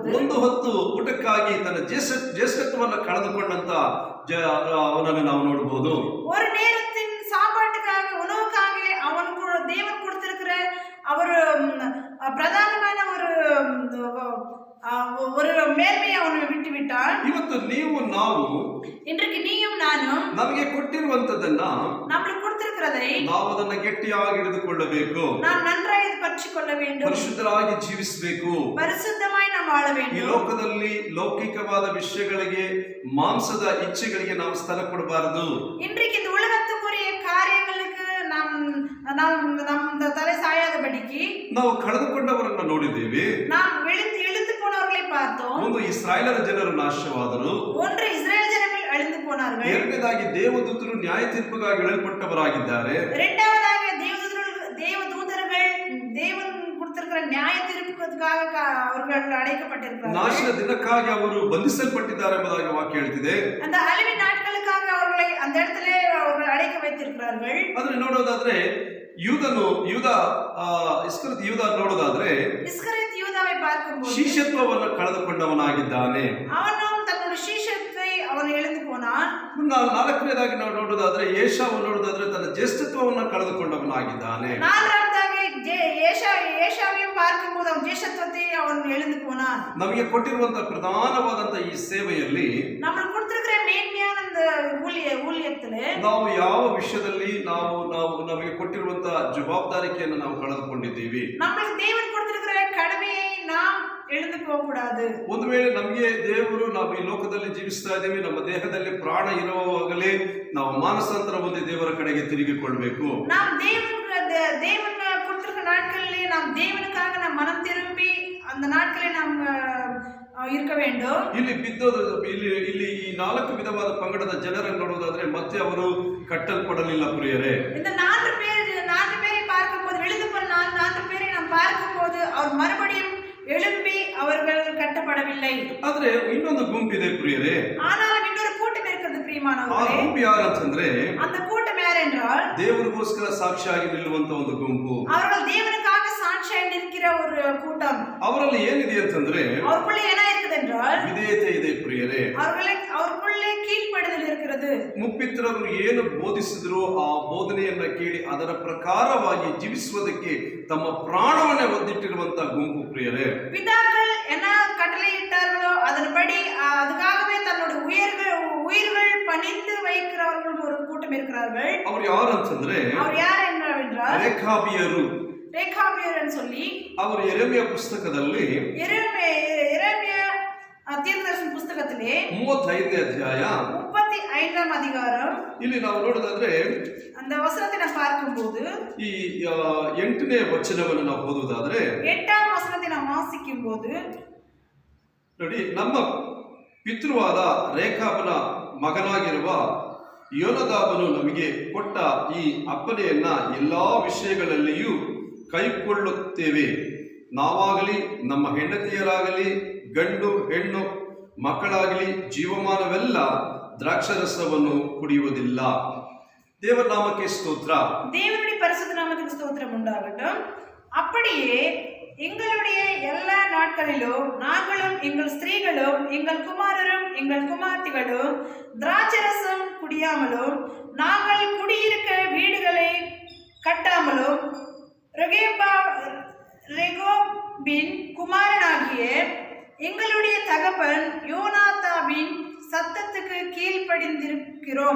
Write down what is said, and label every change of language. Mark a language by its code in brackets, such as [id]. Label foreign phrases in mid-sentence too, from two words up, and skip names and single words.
[kn] ಒಂದು ಹೊತ್ತು ಊಟಕ್ಕಾಗಿ ತನ್ನ ಜ್ಯೇಷ್ಠತ್ವವನ್ನು ಕಳೆದುಕೊಂಡಂತ ಅವನನ್ನು ನಾವು ನೋಡಬಹುದು. [ta] ஒரு நேரத்தின் சாப்பாட்டுக்காக உணவுக்காக அவனுக்கு தேவன் கொடுத்திருக்கிற அவர் பிரதானமான ஒரு மேன்மையை அவனை விட்டு விட்டான். [kn] ಇವತ್ತು ನೀವು ನಾವು [ta] இன்றைக்கு நீயும் நானும் [kn] ನಮಗೆ ಕೊಟ್ಟಿರುವಂತದನ್ನ [ta] நம்மளுக்கு கொடுத்திருக்கிறதை [kn] ನಾವು ಅದನ್ನ ಗಟ್ಟಿಯಾಗಿ ಹಿಡಿದುಕೊಳ್ಳಬೇಕು. [ta] நாம் நன்றாய் பற்றிக்கொள்ள வேண்டும். [kn] ಪರಿಶುದ್ಧರಾಗಿ ಜೀವಿಸಬೇಕು. [ta] ಪರಿಶುದ್ಧமாய் நாம் வாழ வேண்டும். [kn] ಈ ಲೋಕದಲ್ಲಿ ಲೌಕಿಕವಾದ ವಿಷಯಗಳಿಗೆ ಮಾಂಸದ ಇಚ್ಛೆಗಳಿಗೆ ನಾವು ಸ್ಥಳ ಕೊಡಬಾರದು. [ta] இன்றைக்கு இந்த உலகத்துக்குரிய காரியங்களுக்கு நாம் தலை சாயாதபடிக்கு [kn] ನಾವು ಕಳೆದುಕೊಂಡವರನ್ನ ನೋಡಿದ್ದೇವೆ. [ta] நாம் இழுந்து போனவர்களை பார்த்தோம். [kn] ಒಂದು ಇಸ್ರಾಯೇಲರ ಜನರು ನಾಶವಾದರು. [ta] ஒன்று இஸ்ரேல் ಜನர்கள் அழிந்து போனார்கள். போனார்கள். [kn] ಎರಡನೇದಾಗಿ ದೇವದೂತರು ನ್ಯಾಯ ತೀರ್ಪಿಗಾಗಿ ಇಡಲ್ಪಟ್ಟವರಾಗಿದ್ದಾರೆ. [ta] இரண்டாவதாக தேவதூதர்கள் தேவன் கொடுத்திருக்கிற நியாய தீர்ப்புக்காக அவர்கள் அழைக்கப்பட்டிருக்கிறார்கள். [kn] ನಾಶದ ದಿನಕ್ಕಾಗಿ ಅವರು ಬಂಧಿಸಲ್ಪಟ್ಟಿದ್ದಾರೆ ಎಂಬುದಾಗಿ ವಾಕ್ಯ ಹೇಳ್ತಿದೆ. [ta] அந்த அழிவின் நாட்களுக்காக அவர்களை அந்த இடத்திலே அவர்கள் அடைக்க வைத்திருக்கிறார்கள். [kn] ಅದನ್ನ ನೋಡೋದಾದ್ರೆ ಯೂದ ನೋಡೋದಾದ್ರೆ [ta] இஸ்கரியோத் யூதாவை பார்க்கும்போது [kn] ಶಿಷ್ಯತ್ವವನ್ನು ಕಳೆದುಕೊಂಡವನಾಗಿದ್ದಾನೆ. [ta] அவனும் தன்னுடைய சீஷத்தை அவன் இழந்து போனான். [kn] ನಾಲ್ಕನೇದಾಗಿ ನಾವು ನೋಡೋದಾದ್ರೆ ಏಷಾವನ್ನು ನೋಡೋದಾದ್ರೆ ತನ್ನ ಜ್ಯೇಷ್ಠತ್ವವನ್ನು ಕಳೆದುಕೊಂಡವನಾಗಿದ್ದಾನೆ. [ta] நான்காவதாக ஏசாவையும் பார்க்கும்போது அவன் ஜேஷ்டத்துவத்தை அவன் எழுந்து போனான். [kn] ನಮಗೆ ಕೊಟ್ಟಿರುವಂತಹ ಪ್ರಧಾನವಾದಂತಹ ಈ ಸೇವೆಯಲ್ಲಿ [ta] நம்ம கொடுத்திருக்கிற மேன்மையான இந்த ஊழியத்திலே [kn] ನಾವು ಯಾವ ವಿಷಯದಲ್ಲಿ ನಮಗೆ ಕೊಟ್ಟಿರುವಂತಹ ಜವಾಬ್ದಾರಿಕೆಯನ್ನು ನಾವು ಕಳೆದುಕೊಂಡಿದ್ದೀವಿ. [ta] நமக்கு தேவன் கொடுத்திருக்கிற கடமையை நாம் எழுந்து போக கூடாது. [kn] ಒಂದು ವೇಳೆ ನಮಗೆ ದೇವರು ನಾವು ಈ ಲೋಕದಲ್ಲಿ ಜೀವಿಸ್ತಾ ಇದ್ದೀವಿ, ನಮ್ಮ ದೇಹದಲ್ಲಿ ಪ್ರಾಣ ಇರುವಾಗಲೇ ನಾವು ಮಾನಸಾಂತರ ಹೊಂದಿ ದೇವರ ಕಡೆಗೆ ತಿರುಗಿಕೊಳ್ಬೇಕು. [ta] நாம் தேவன் கொடுத்திருக்கிற நாட்களிலே நாம் தேவனுக்காக நாம் மனம் திரும்பி அந்த நாட்களை நாம் இருக்க வேண்டும். [kn] ಇಲ್ಲಿ ಈ 4 ವಿಧವಾದ ಪಂಗಡದ ಜನರನ್ನು ನೋಡುವುದಾದ್ರೆ ಮತ್ತೆ ಅವರು ಕಟ್ಟಲ್ಪಡಲಿಲ್ಲ ಪ್ರಿಯರೇ. [ta] இந்த 4 பேரை பார்க்கும்போது எழுந்து போன 4 பேரை நாம் பார்க்கும்போது அவர் மறுபடியும் எழும்பி அவர்கள் கட்டப்படவில்லை. [kn] ಆದ್ರೆ ಇನ್ನೊಂದು ಗುಂಪಿದೆ ಪ್ರಿಯರೇ. [ta] ஆனாலும் இன்னொரு கூட்டம் இருக்கிறது [kn] ಆ [ta] பிரியமானவர்களே. [kn] ಗುಂಪು ಯಾರಂತಂದ್ರೆ [ta] அந்த கூட்டம் யார் என்றால் [kn] ದೇವರಿಗೋಸ್ಕರ ಸಾಕ್ಷಿಯಾಗಿ ನಿಲ್ಲುವಂತ ಒಂದು ಗುಂಪು. [ta] அவர்கள் தேவனுக்காக சாட்சியாய் நிற்கிற ஒரு கூட்டம். [kn] ಅವರಲ್ಲಿ ಏನಿದೆ ಅಂತಂದ್ರೆ [ta] அவருக்குள்ளே என்ன இருக்குது என்றால் [kn] ವಿಧೇಯತೆ ಇದೆ ಪ್ರಿಯರೇ. [ta] அவருக்குள்ளே கீழ்ப்படிதல் இருக்கிறது. [kn] ಮುಪ್ಪಿತರರು ಏನು ಬೋಧಿಸಿದ್ರು ಆ ಬೋಧನೆಯನ್ನ ಕೇಳಿ ಅದರ ಪ್ರಕಾರವಾಗಿ ಜೀವಿಸುವುದಕ್ಕೆ ತಮ್ಮ ಪ್ರಾಣವನ್ನೇ ಒದ್ದಿಟ್ಟಿರುವಂತಹ ಗುಂಪು ಪ್ರಿಯರೇ. [ta] பிதாக்கள் என்ன கட்டளையிட்டார்களோ அதன்படி அதுக்காகவே தன்னுடைய உயிர்கள் பணிந்து வைக்கிறவர்கள் ஒரு கூட்டம் இருக்கிறார்கள். [kn] ಅವರು ಯಾರು ಅಂತಂದ್ರೆ [ta] அவர் யார் என்றால் [kn] ರೇಖಾಬಿಯರು [ta] என்று சொல்லி [kn] ಅವರು ಯೆರೆಮೀಯ ಪುಸ್ತಕದಲ್ಲಿ [ta] எரேமியா தீர்க்கதரிசன புத்தகத்திலே [kn] 35ನೇ ಅಧ್ಯಾಯ [ta] 35ஆம் அதிகாரம் [kn] ಇಲ್ಲಿ ನಾವು ನೋಡೋದಾದ್ರೆ [ta] அந்த வசனத்தை நாம் பார்க்கும்போது [kn] ಈ 8ನೇ ವಚನವನ್ನು ನಾವು ಓದುವುದಾದ್ರೆ [ta] 8ஆம் வசனத்தை நாம் வாசிக்கும்போது [kn] ನೋಡಿ, ನಮ್ಮ ಪಿತೃವಾದ ರೇಖಾಬನ ಮಗನಾಗಿರುವ ಯೋನದಾಬನು ನಮಗೆ ಕೊಟ್ಟ ಈ ಅಪ್ಪಣೆಯನ್ನ ಎಲ್ಲಾ ವಿಷಯಗಳಲ್ಲಿಯೂ ಕೈಕೊಳ್ಳುತ್ತೇವೆ. ನಾವಾಗಲಿ ನಮ್ಮ ಹೆಂಡತಿಯರಾಗಲಿ ಗಂಡು ಹೆಣ್ಣು ಮಕ್ಕಳಾಗಲಿ ಜೀವಮಾನವೆಲ್ಲ ದ್ರಾಕ್ಷರಸವನ್ನು ಕುಡಿಯುವುದಿಲ್ಲ. ದೇವ ನಾಮಕ್ಕೆ ಸ್ತೋತ್ರ. [ta] தேவனுடைய பரிசுத்த நாமத்துக்கு ஸ்தோத்திரம் உண்டாகட்டும். அப்படியே எங்களுடைய எல்லா நாட்களிலும் நாங்களும் எங்கள் ஸ்திரீகளும் எங்கள் குமாரரும் எங்கள் குமார்த்திகளும் திராட்சரசம் குடியாமலும் நாங்கள் குடியிருக்க வீடுகளை கட்டாமலும் ரெகோபின் குமாரனாகிய எங்களுடைய தகப்பன் யோனாதாபின் சத்தத்துக்கு கீழ்ப்படிந்திருக்கிறோம்.